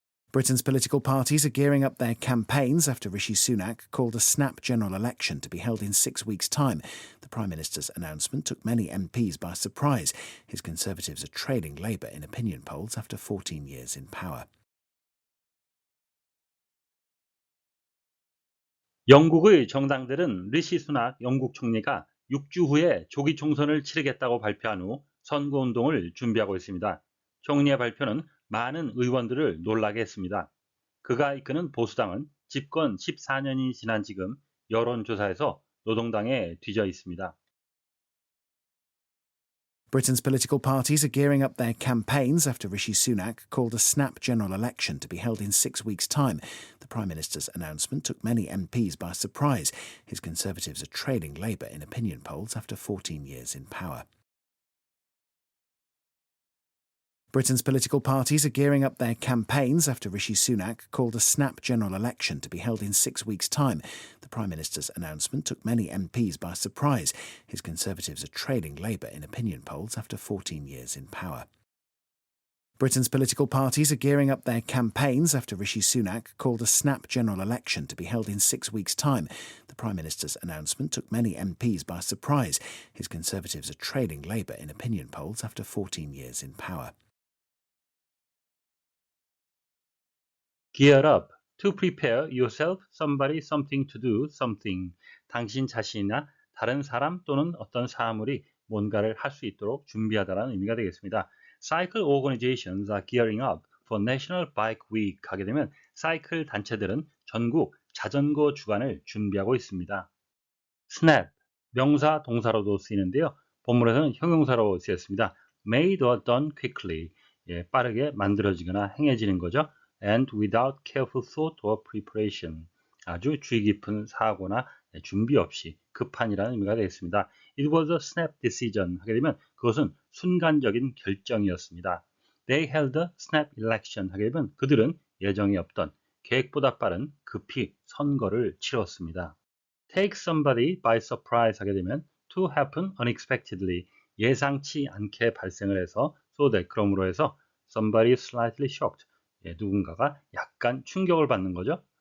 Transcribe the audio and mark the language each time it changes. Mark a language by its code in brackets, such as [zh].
[en] Britain's political parties are gearing up their campaigns after Rishi Sunak called a snap general election to be held in 6 weeks' time. The Prime Minister's announcement took many MPs by surprise. His Conservatives are trailing Labour in opinion polls after 14 years in power. [ko] 영국의 정당들은 리시 수낙 영국 총리가 6주 후에 조기 총선을 치르겠다고 발표한 후 선거운동을 준비하고 있습니다. 총리의 발표는 많은 의원들을 놀라게 했습니다. 그가 이끄는 보수당은 집권 14년이 지난 지금 여론조사에서 노동당에 뒤져 있습니다. [en] Britain's political parties are gearing up their campaigns after Rishi Sunak called a snap general election to be held in 6 weeks' time. The Prime Minister's announcement took many MPs by surprise. His Conservatives are trailing Labour in opinion polls after 14 years in power. Britain's political parties are gearing up their campaigns after Rishi Sunak called a snap general election to be held in 6 weeks' time. The Prime Minister's announcement took many MPs by surprise. His Conservatives are trailing Labour in opinion polls after 14 years in power. Britain's political parties are gearing up their campaigns after Rishi Sunak called a snap general election to be held in 6 weeks' time. The Prime Minister's announcement took many MPs by surprise. His Conservatives are trailing Labour in opinion polls after 14 years in power. Gear up. To prepare yourself, somebody, something to do, something. [ko] 당신 자신이나 다른 사람 또는 어떤 사물이 뭔가를 할 수 있도록 준비하다라는 의미가 되겠습니다. [en] Cycle organizations are gearing up for National Bike Week [ko] 하게 되면 사이클 단체들은 전국 자전거 주간을 준비하고 있습니다. Snap, 명사, 동사로도 쓰이는데요. 본문에서는 형용사로 쓰였습니다. [en] Made or done quickly, [ko] 빠르게 만들어지거나 행해지는 거죠. [en] And without careful thought or preparation, [ko] 아주 주의 깊은 사고나 준비 없이 급한이라는 의미가 되겠습니다. [en] It was a snap decision [ko] 하게 되면 그것은 순간적인 결정이었습니다. [en] They held a snap election [ko] 하게 되면 그들은 예정이 없던 계획보다 빠른 급히 선거를 치렀습니다. [en] Take somebody by surprise [ko] 하게 되면 [en] to happen unexpectedly, [ko] 예상치 않게 발생을 해서 so that, 그러므로 해서 [en] somebody slightly shocked, [ko] 누군가가 약간 충격을 받는 거죠.